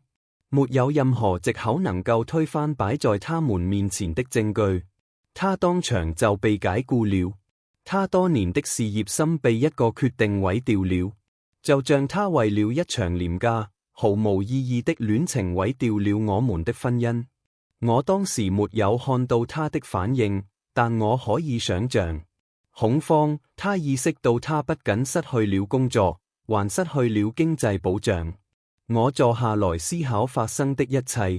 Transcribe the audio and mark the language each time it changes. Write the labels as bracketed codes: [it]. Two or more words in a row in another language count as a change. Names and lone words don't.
[zh] 沒有任何藉口能夠推翻擺在他們面前的證據，他當場就被解僱了。他多年的事業心被一個決定毀掉了，就像他為了一場廉價、毫無意義的戀情毀掉了我們的婚姻。我當時沒有看到他的反應，但我可以想象恐慌。他意識到他不僅失去了工作，還失去了經濟保障。我坐下來思考發生的一切。